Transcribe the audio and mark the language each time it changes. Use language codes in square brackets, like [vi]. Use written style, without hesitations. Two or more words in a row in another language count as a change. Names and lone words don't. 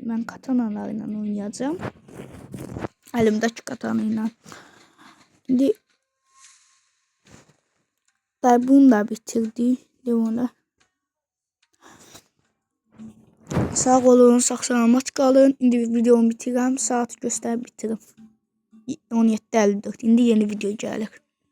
[tr] Ben katanalarla oynayacağım. Elimdeki katanayla. Şimdi bunu da bitirdi. Devamlı. Sağ olun, sağ kalın. [az] İndi videomu bitirəm. Saat göstərib bitirim. 17:54. İndi yeni video gəlir.